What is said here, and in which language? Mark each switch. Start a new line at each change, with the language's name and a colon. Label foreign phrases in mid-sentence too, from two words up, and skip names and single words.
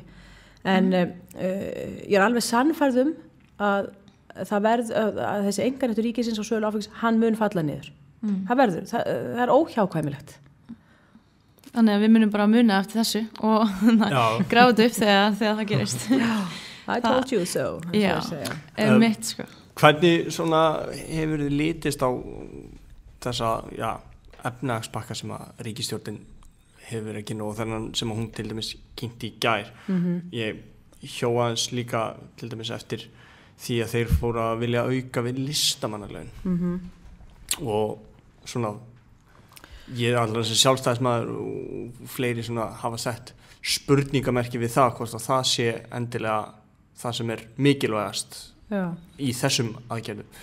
Icelandic: En ég alveg sannfærð að að þessi einkaréttur ríkisins á sölu áfengis, hann mun falla niður. Það verður, það óhjákvæmilegt. Þannig að við munum bara muna eftir þessu og gráðu upp þegar það gerist.
English: I told you so.
Icelandic: Já, mitt sko. Hvernig svona hefur þið litist á þessa efnahagspakka sem að ríkisstjórnin hefur ekki og þennan sem að hún til dæmis kynnti í gær. Ég hjó aðeins líka til dæmis eftir því að þeir fóru að vilja auka við listamannalaun og svona ég alltaf sem sjálfstæðismaður og fleiri svona hafa sett spurningamerki við það hvort að það sé endilega það sem mikilvægast í þessum aðgerðum.